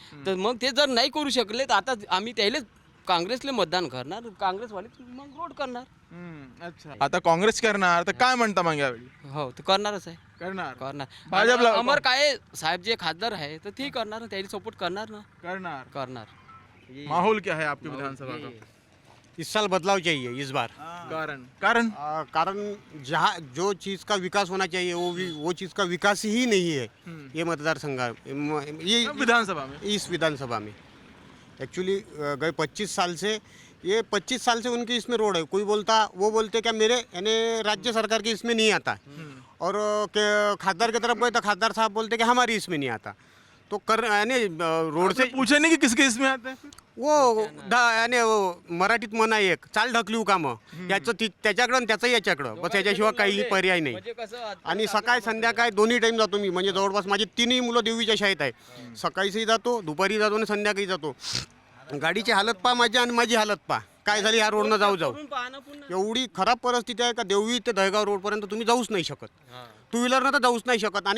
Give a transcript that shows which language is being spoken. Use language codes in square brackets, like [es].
[mr] तर मग ते जर नाही करू शकले तर आता आम्ही त्याला काँग्रेसला मतदान करणार, काँग्रेसवाले मग रोड करणार. अच्छा, आता काँग्रेस करणार तर काय म्हणता मग यावेळी? हो, ते करणारच आहे. करणार भाजपला अमर काय साहेब जे खासदार आहे तर ते करणार, त्याला सपोर्ट करणार ना. करणार. [hi] माहौल क्या है आपके विधानसभा का? इस साल बदलाव चाहिए इस बार. कारण कारण जहाँ जो चीज़ का विकास होना चाहिए वो चीज़ का विकास ही नहीं है ये मतदार संघ, ये विधानसभा में. इस विधानसभा में. एक्चुअली गए 25 साल से ये 25 साल से उनकी इसमें रोड है। कोई बोलता वो बोलते क्या मेरे यानी राज्य सरकार की इसमें नहीं आता और खासदार की तरफ गए तो खासदार साहब बोलते कि हमारी इसमें नहीं आता। तो कर यानी रोड से पूछे नहीं कि किसके इसमें आते हैं? वो यानी वो [mr] मराठीत म्हणा एक चाल ढकलीव कामं याचं त्याच्याकडं आणि त्याचं याच्याकडं बस याच्याशिवाय काही पर्याय नाही। आणि सकाळ संध्याकाळ दोन्ही टाईम जातो मी, म्हणजे जवळपास माझी तिन्ही मुलं देवीच्या शाळेत आहे। सकाळीही जातो, दुपारी जातो आणि संध्याकाळी जातो। गाडीची हालत पहा माझी आणि माझी हालत पहा काय झाली ह्या रोडनं जाऊ एवढी खराब परिस्थिती आहे का देवळी ते दहेगाव रोडपर्यंत तुम्ही जाऊच नाही शकत, टू व्हीलरनं तर जाऊच नाही शकत।